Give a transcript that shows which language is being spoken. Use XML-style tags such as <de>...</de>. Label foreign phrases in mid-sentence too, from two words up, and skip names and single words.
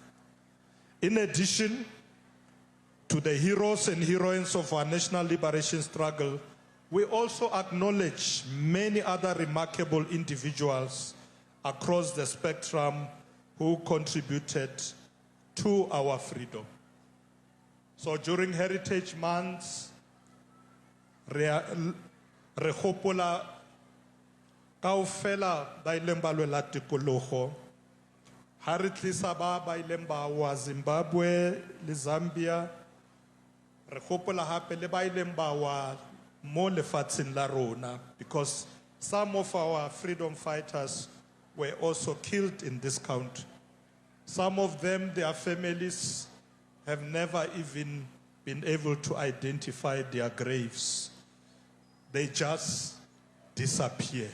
<en>In addition to the heroes and heroines of our national liberation struggle, we also acknowledge many other remarkable individuals across the spectrum who contributed to our freedom. So during Heritage Months,</en> <st>re gopola kaofela ba ileng ba lwela tikologo, ha re tlisa ba ileng ba wa Zimbabwe le Zambia, re gopola hape le ba ileng ba wa mo lefatsheng la rona,</st> <en>because some of our freedom fighters were also killed in this country. Some of them, their families, have never even been able to identify their graves. They just disappeared.</en>